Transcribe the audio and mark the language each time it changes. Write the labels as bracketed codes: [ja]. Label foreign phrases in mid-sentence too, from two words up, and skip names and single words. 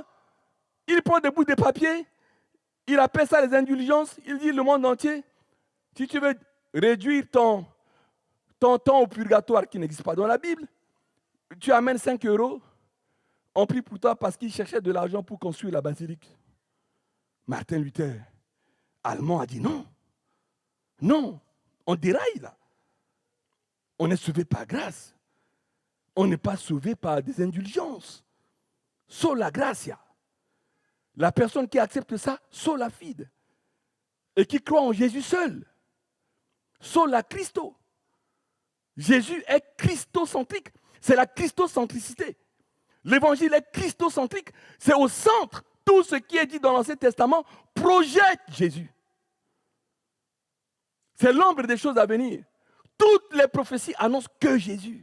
[fr] Il prend des bouts de papier, il appelle ça les indulgences, il dit le monde entier, si tu veux réduire ton temps au purgatoire qui n'existe pas dans la Bible, tu amènes 5 €, on prie pour toi parce qu'il cherchait de l'argent pour construire la basilique. Martin Luther, allemand, a dit non. Non, on déraille là. On est sauvé par grâce. On n'est pas sauvé par des indulgences. [la] Sola gratia. [fr] La personne qui accepte ça, [la] sola fide. [fr] Et qui croit en Jésus seul. [la] Sola Christo. [fr] Jésus est christocentrique. C'est la christocentricité. L'évangile est christocentrique. C'est au centre. Tout ce qui est dit dans l'Ancien Testament projette Jésus. C'est l'ombre des choses à venir. Toutes les prophéties annoncent que Jésus.